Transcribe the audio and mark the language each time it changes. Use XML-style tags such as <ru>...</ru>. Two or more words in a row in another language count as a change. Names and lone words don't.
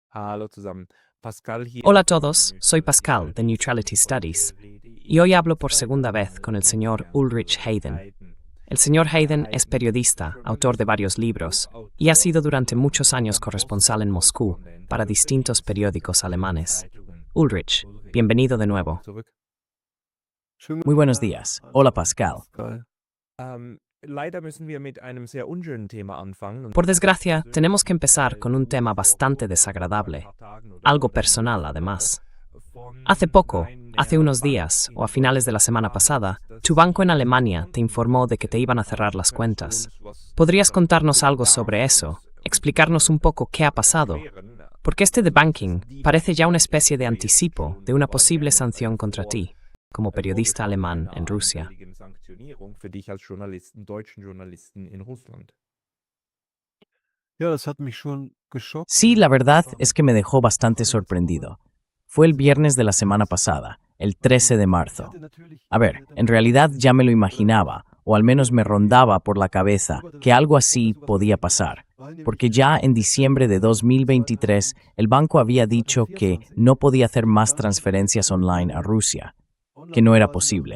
<de>Hallo zusammen. Pascal hier.</de> <es>Hola a todos, soy Pascal, de Neutrality Studies, y hoy hablo por segunda vez con el señor Ulrich Hayden. El señor Hayden es periodista, autor de varios libros, y ha sido durante muchos años corresponsal en Moscú para distintos periódicos alemanes. Ulrich, bienvenido de nuevo. Muy buenos días. Hola, Pascal.</es> <de>Leider müssen wir mit einem sehr unschönen Thema anfangen.</de> <es>Por desgracia, tenemos que empezar con un tema bastante desagradable, algo personal además. Hace poco, hace unos días, o a finales de la semana pasada, tu banco en Alemania te informó de que te iban a cerrar las cuentas. ¿Podrías contarnos algo sobre eso? Explicarnos un poco qué ha pasado. Porque este debunking parece ya una especie de anticipo de una posible sanción contra ti, como periodista alemán en Rusia.</es> <de>Für dich als deutschen Journalisten in Russland. Ja, das hat mich schon geschockt.</de> <es>Sí, la verdad es que me dejó bastante sorprendido. Fue el viernes de la semana pasada, el 13 de marzo. A ver, en realidad ya me lo imaginaba, o al menos me rondaba por la cabeza que algo así podía pasar, porque ya en diciembre de 2023 el banco había dicho que no podía hacer más transferencias online a Rusia, que no era posible.</es>